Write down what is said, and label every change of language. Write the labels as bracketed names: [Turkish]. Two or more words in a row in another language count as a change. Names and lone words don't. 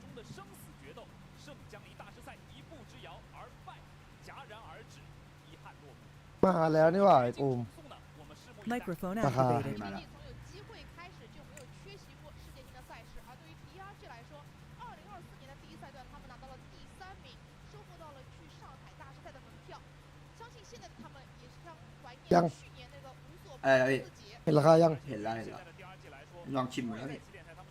[Thai] มาแล้วนี่หว่าไอ้กลุ่ม [English] Microphone [Thai] ราคา [English] activated. [Thai] มาแล้ว [Chinese] 从有机会开始就没有缺席过世界性的赛事，而对于 DRG 来说，2024年的第一赛段他们拿到了第3名，收获到了去上海大师赛的门票。相信现在的他们也是非常怀念去年那个无所不至。 [Thai] เห็นราคายัง เห็นแล้วลองชิมหมดแล้วนี่